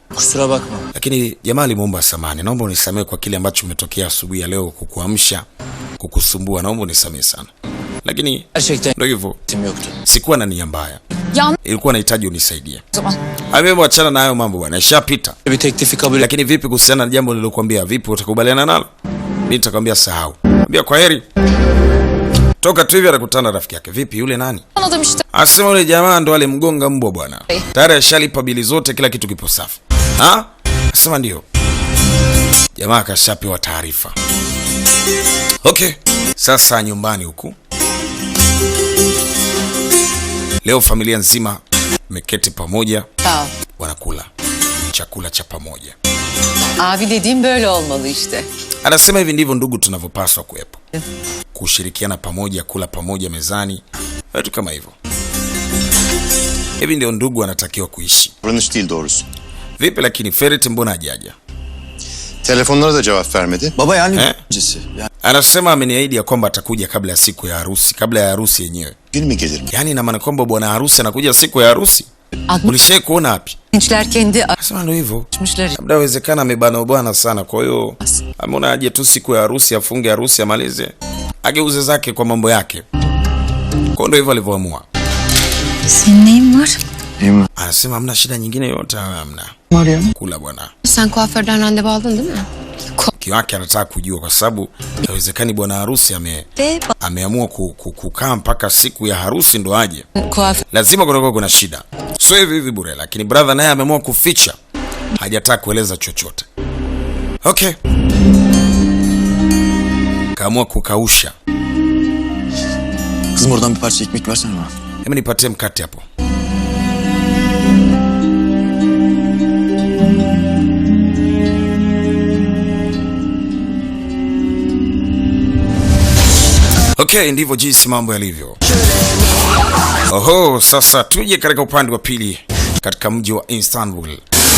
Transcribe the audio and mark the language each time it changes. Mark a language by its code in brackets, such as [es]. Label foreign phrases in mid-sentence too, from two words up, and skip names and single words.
[tr] Kusura bakma. [sw] Lakini jamaa alimuomba samahani. Naomba unisamehe kwa kile ambacho umetokea asubuhi ya leo, kukuamsha, kukusumbua. Naomba unisamehe sana. Lakini [tr] Gerçekten [sw] ndio hivyo. [tr] tim yoktu. [sw] Sikuwa na nia mbaya. [tr] Yan [sw] Ilikuwa nahitaji unisaidie. [tr] zaman. [sw] Amemwachana achana na hayo mambo bwana. Ishapita. [tr] Bir teklifi kabul et. [sw] Lakini vipi kuhusiana na jambo nililokuambia? Vipi utakubaliana nalo? Mimi nitakwambia sahau. Mwambia kwaheri. Toka tu hivi anakutana rafiki yake. Vipi yule nani? [tr] Anladım işte. [sw] Asema yule jamaa ndo alimgonga mbwa bwana. Tayari ashalipa bili zote, kila kitu kipo safi. Ha? Asema ndio. Jamaa akashapewa taarifa. Okay. Sasa nyumbani huku. Leo familia nzima meketi pamoja [tr] Sağ ol. [sw] wanakula chakula cha pamoja. [tr] Abi dediğim böyle olmalı işte. [sw] Anasema hivi ndivyo ndugu tunavyopaswa kuwepo. Kushirikiana pamoja, kula pamoja mezani, vitu kama hivyo. Hivi ndio ndugu anatakiwa kuishi. [tr] Davranış değil doğrusu. [sw] Vipi lakini Ferit mbona hajaja? [tr] Telefonlara da cevap vermedi. Baba yani He? öncesi. Yani [sw] Anasema ameniahidi ya kwamba atakuja kabla ya siku ya harusi, kabla ya harusi yenyewe. [tr] Gün mü gelir mi? [sw] Yaani ina maana kwamba bwana harusi anakuja siku ya harusi. Ulishai kuona wapi? [tr] Gençler kendi [sw] Anasema ndio hivyo. [tr] açmışlar. [sw] Labda inawezekana amebana bwana sana, kwa hiyo ameona aje tu siku ya harusi, afunge harusi, amalize, ageuze zake kwa mambo yake. Kwa ndio hivyo alivyoamua. [tr] Senin neyin var? iyi mi? [sw] Anasema hamna shida nyingine yote, hamna. [tr] Var ya. [sw] Kula bwana. [tr] Sen kuaförden randevu aldın değil mi? [sw] Mke wake anataka kujua kwa sababu inawezekani bwana harusi ameamua kukaa mpaka siku ya harusi ndo aje. [tr] Kuaför. [sw] Lazima kuna shida. So hivi bure, lakini brother naye ameamua kuficha. Hajataka kueleza chochote. Okay. Kaamua kukausha. [tr] Kızım oradan bir parça ekmek versene bana. [sw] Hebu nipatie mkate hapo. Okay, ndivyo jinsi mambo yalivyo. Oho, sasa tuje katika upande wa pili katika mji wa Istanbul.